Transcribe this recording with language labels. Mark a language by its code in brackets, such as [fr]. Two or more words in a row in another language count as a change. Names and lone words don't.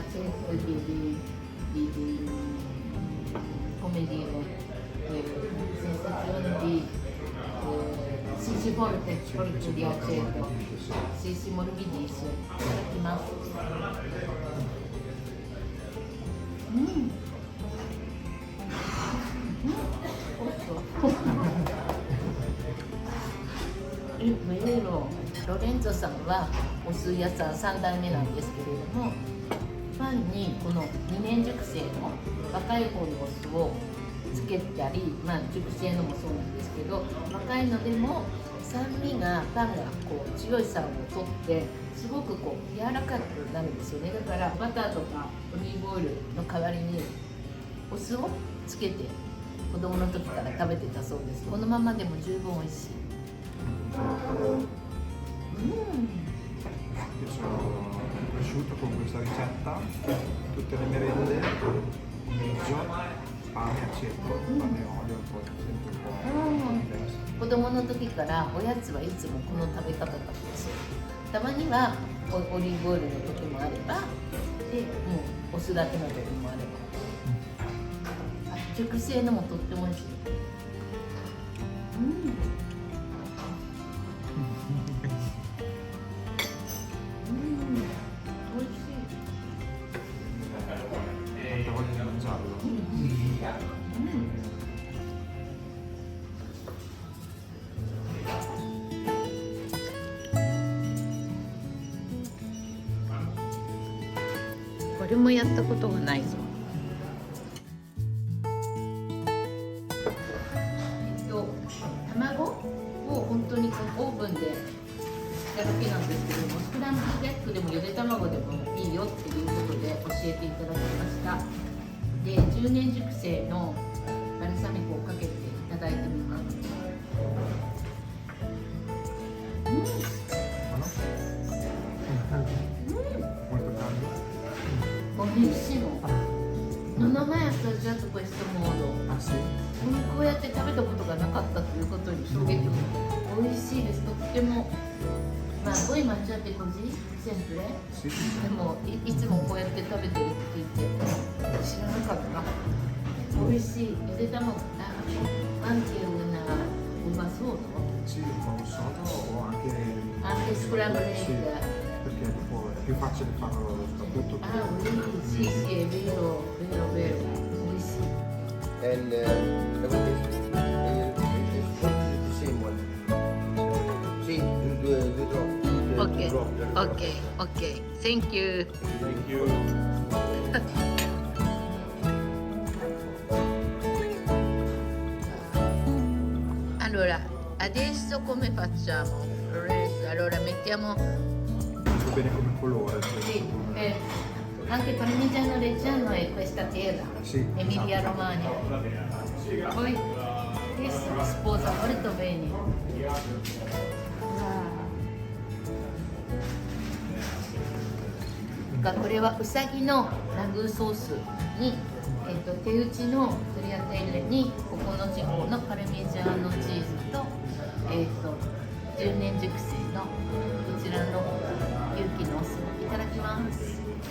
[it] acido, di come dire, sensazione di sì, sì, forte di aceto. Sì, sì, morbidissimo. Ma è vero、 [ja] ロレンゾさんはお酢屋さん3代目なんですけれども、パンにこの2年熟成の若い方のお酢をつけたり、まあ、熟成のもそうなんですけど、若いのでも酸味がパンがこう強い酸を取ってすごくこう柔らかくなるんですよね。だからバターとかオリーブオイルの代わりにお酢をつけて子供の時から食べてたそうです。このままでも十分美味しい。 [it] Io sono cresciuto con questa ricetta, tutte le merende, pomeriggio, pane, aceto, pane e olio, poi sempre un po' diverso. [ja] 子供の時からおやつはいつもこの食べ方だったんですよ。たまにはオリーブオイルの時もあれば、でもうお酢だけの時もあれば。熟成のもとっても美味しい。美味しい。 [it] Tanta voglia di mangiarlo. [ja] これもやったことがないぞ。卵を本当にオーブンでしただけなんですけども、スクランブルエッグでもゆで卵でもいいよっていうことで教えていただきました。で、10年熟成のバルサミコをかけていただいてみます。Buonissimo. [it] Non ho mai assaggiato questo modo. Ah sì? [ja] こうやって食べたことがなかったということに衝撃を。美味しいです。とっても。 [it] まあ、voi mangiate così sempre? Sì. [ja] でもいつもこうやって食べてるって言って知らなかった。美味しい。ゆで卵。 [it] anche una uva sodo? Sì, un po' sodo o [en] Anche scrambled egg. [it] Sì, perché dopo è più facile farlo soprattutto. Sì, sì, è vero, vero, vero. Buonissimo. Sì, due troppi. [en] Ok. Thank you. Thank you. [it] Allora, adesso come facciamo? Allora, mettiamo Va bene come colore. sì, anche parmigiano reggiano e questa terra, Sì, Emilia esatto. Romagna. Poi questo sposa molto bene. [ja] これはうさぎのラグーソースに、手打ちのトリアテッレにここの地方のパルミジャーノチーズと、10年熟成のこちらの有機のお酢をいただきます。